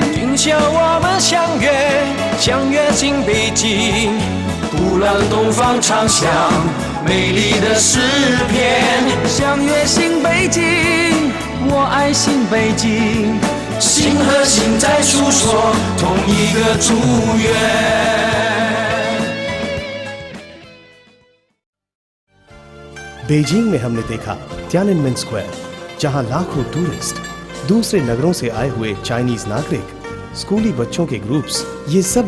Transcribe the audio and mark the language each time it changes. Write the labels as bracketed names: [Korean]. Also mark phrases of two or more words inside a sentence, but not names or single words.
[Chinese] 今宵我们相约，相约新北京，古老的东方唱响美丽的诗篇。相约新北京，我爱新北京。心和心在诉说同一个祝愿。 [Hindi] बेजिंग में हमने देखा तियाननमेन स्क्वायर, जहां लाखों टूरिस्ट, दूसरे नगरों से आए हुए चाइनीज नागरिक, स्कूली बच्चों के ग्रुप्स, ये सब